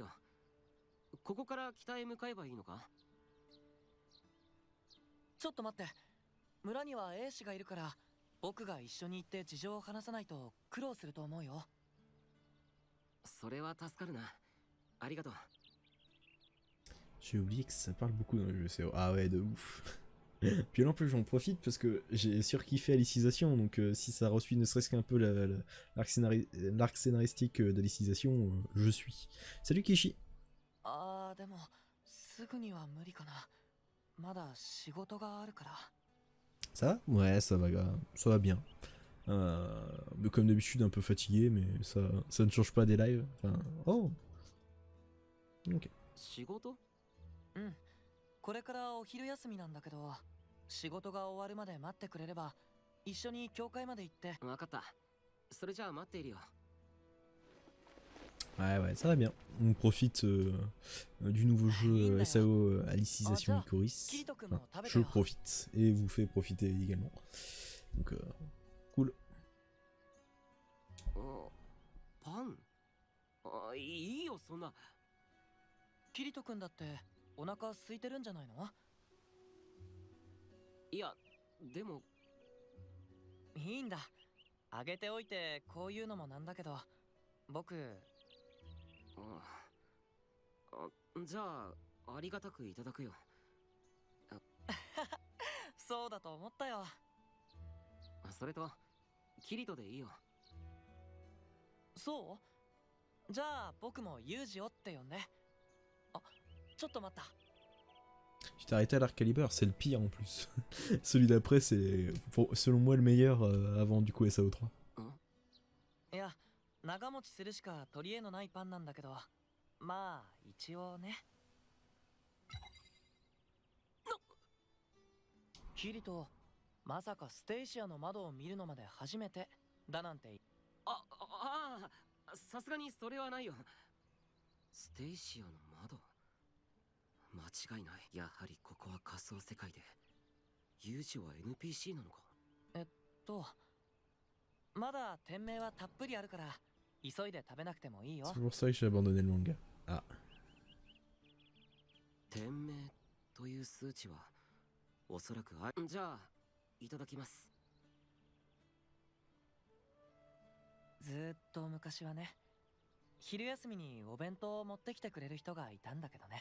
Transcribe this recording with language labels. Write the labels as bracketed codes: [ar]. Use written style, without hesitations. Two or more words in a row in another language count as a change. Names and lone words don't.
[ja] ここから北へ向かえばいいのか？ちょっと待って。村には英氏がいるから、僕が一緒に行って事情を話さないと苦労すると思うよ。それは助かるな。ありがとう。 [fr] J'ai oublié que ça parle beaucoup dans le jeu, c'est... Ah ouais, de ouf. Puis là en plus j'en profite parce que j'ai surkiffé Alicisation, donc si ça reçoit ne serait-ce qu'un peu l'arc scénaristique de Alicisation, je suis. Salut Kishi. [ja] でもすぐには無理かな。まだ仕事があるから。 [fr] Ça va? Ouais, ça va bien. Mais comme d'habitude un peu fatigué, mais ça ne change pas des lives. Enfin, oh. Ok. [ja] 仕事？うん。これからお昼休みなんだけど、仕事が終わるまで待ってくれれば一緒に教会まで行って。分かった。それじゃあ待っているよ。 [fr] Ouais, ça va bien. On profite du nouveau jeu SAO Alicisation Icoris. Enfin, je profite et vous fais profiter également. Donc, cool. [ja] パン？いいよ、そんな。キリト君だってお腹空いてるんじゃないの？いや、でも。いいんだ。あげておいてこういうのもなんだけど、僕。じゃあありがたくいただくよ。そうだと思ったよ。それとキリトでいいよ。そう？じゃあ僕もユージをって呼んで。ちょっと待った。 [fr] Tu t'es arrêté à l'Arcalibur, c'est le pire en plus. Celui d'après, c'est selon moi le meilleur avant du coup SAO3. [ja] いや、長持ちするしか取り柄のないパンなんだけど、まあ一応ね。キリト、まさかステイシアの窓を見るのまで初めてだなんて。さすがにそれはないよ。ステイシアの窓？間違いない。やはりここは仮想世界で、ユージは NPC なのか？まだ店名はたっぷりあるから急いで食べなくてもいいよ。 [fr] C'est pour ça que j'ai abandonné le manga. Ah. [ja] 店名という数値はおそらくじゃあいただきます。ずーっと昔はね、昼休みにお弁当を持ってきてくれる人がいたんだけどね。